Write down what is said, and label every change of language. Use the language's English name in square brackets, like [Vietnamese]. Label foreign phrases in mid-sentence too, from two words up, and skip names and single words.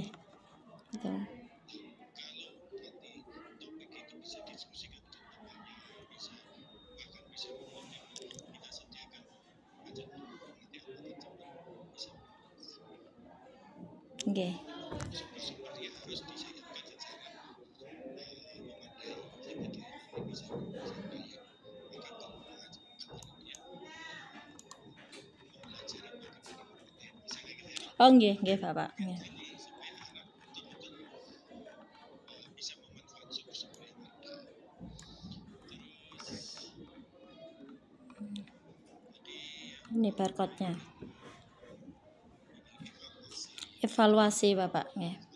[Indonesian] Betul. Nggih. Oh nggih, nggih Bapak. Nggih. Ini barcode-nya. Evaluasi Bapak, nggih.